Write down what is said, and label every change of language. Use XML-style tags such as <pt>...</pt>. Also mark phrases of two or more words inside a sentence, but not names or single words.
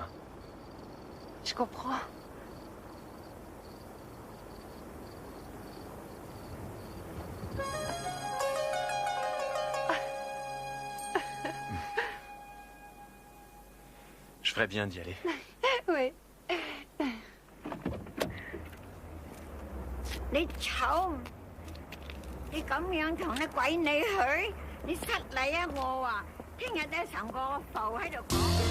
<fr>je comprends. Je ferais bien d'y aller. Oui.</fr> <yue>你醜，你咁樣同啲鬼你去，你失禮啊我啊！聽日咧成個浮喺度講。</yue>